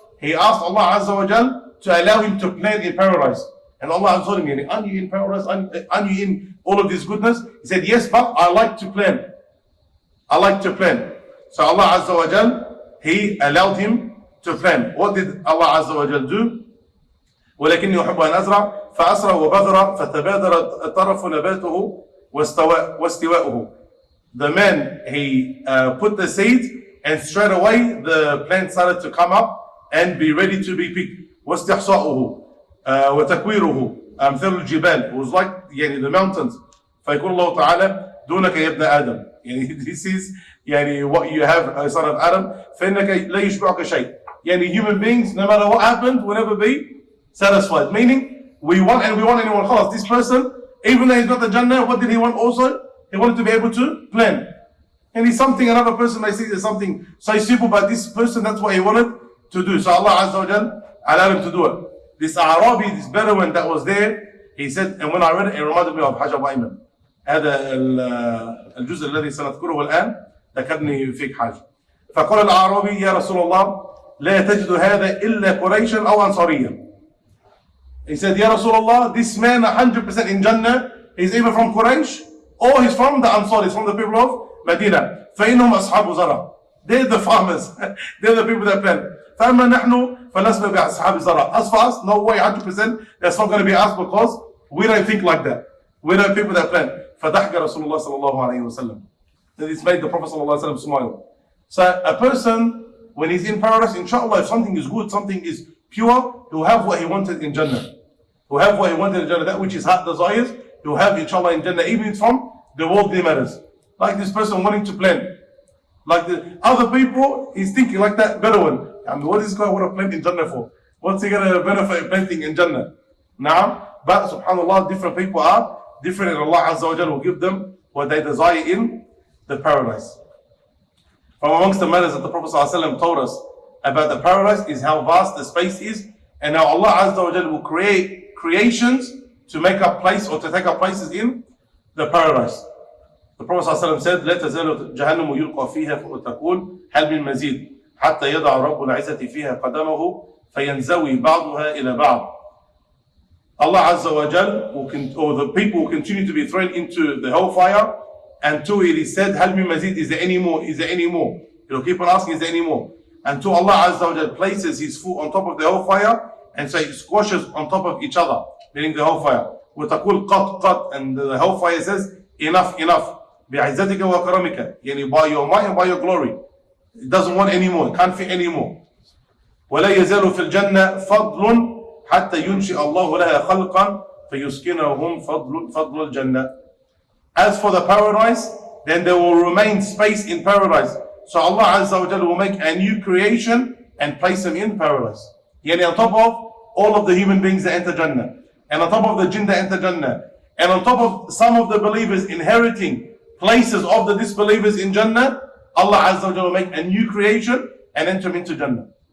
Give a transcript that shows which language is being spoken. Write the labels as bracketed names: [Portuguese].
[English] He asked Allah Azza wa Jal to allow him to plant in paradise. And Allah told him, aren't you in paradise? Aren't you in all of this goodness? He said, yes, but I like to plant. I like to plant. So Allah Azza wa Jal, He allowed him to plant. What did Allah Azza wa Jal do? [Arabic] ولكني أحب أن أزرع فأسرع وبذر فتبادر الطرف نباته واستواؤه. [English] The man, he put the seed, and straight away the plant started to come up and be ready to be picked. [Arabic] واستحصاؤه وتكويره أمثال الجبال. [English] It was like the mountains. [Arabic] فيقول الله تعالى دونك يا ابن آدم. [English] This is what you have, son of Adam. [Arabic] فإنك لا يشبعك شيء. [English] Human beings, no matter what happened, will never be satisfied. Meaning, we want anyone else. This person, even though he's got the Jannah, what did he want also? He wanted to be able to plan. And it's something another person may see as something so simple, but this person, that's what he wanted to do. So Allah Azza wa Jal allowed him to do it. This Arabi, this Bedouin that was there, he said, and when I read it, it reminded me of Hajj Abu Ayman. [Arabic] هذا الجزء الذي سنذكره الآن ذكرني فيك حاجة. فقال الأعرابي يا رسول الله لا تجد هذا إلا قريشا أو أنصاريا. [English] He said, Ya Rasulullah, this man 100% in Jannah, he's either from Quraysh or he's from the Ansar, he's from the people of Medina. [Arabic] فإنهم أصحاب زرع. [English] They're the farmers. They're the people that plant. [Arabic] فأما نحن فلسنا بأصحاب زرع. [English] As for us, no way 100% that's not going to be us, because we don't think like that. We're not people that plant. [Arabic] فضحك رسول الله صلى الله عليه وسلم. [English] This made the Prophet [Arabic] صلى الله عليه وسلم [English] smile. So a person, when he's in paradise, inshallah, if something is good, something is pure, he'll have what he wanted in Jannah. He'll have what he wanted in Jannah. That which his heart desires, he'll have inshallah in Jannah, even from the worldly matters. Like this person wanting to plant. Like the other people, he's thinking like that Bedouin. What is this guy want to plant in Jannah for? What's he going to benefit planting in Jannah? Now, but subhanallah, different people are different, and Allah Azza wa Jalla will give them what they desire in the paradise. From amongst the matters that the Prophet ﷺ told us about the paradise is how vast the space is, and how Allah Azza wa Jalla will create creations to make up place or to take up places in the paradise. The Prophet ﷺ said, [Arabic] لا تزال جهنم يلقى فيها وتقول هل من مزيد حتى يضع رب العزة فيها قدمه فينزوي بعضها إلى بعض. [English] Allah Azza wa Jal or the people will continue to be thrown into the hellfire until it is said, [Arabic] Hal min mazid, [English] is there any more? Is there any more? He'll keep on asking, is there any more? Until Allah Azza wa Jal places his foot on top of the hellfire, and so it squashes on top of each other, meaning the hellfire. [Arabic] وَتَقُولْ قَطْ قَطْ, [English] and the hellfire says, enough, enough. [Arabic] بعزتك وكرمك يعني [English] by your might and by your glory. It doesn't want any more, it can't fit any more. [Arabic] ولا يزال في الجنة فضل حتى ينشئ الله لها خلقا فيسكنهم فضل الجنة. [English] As for the paradise, then there will remain space in paradise. So Allah Azza wa Jalla will make a new creation and place them in paradise. Yani on top of all of the human beings that enter Jannah, and on top of the jinn that enter Jannah, and on top of some of the believers inheriting places of the disbelievers in Jannah, Allah Azza wa Jalla will make a new creation and enter them into Jannah.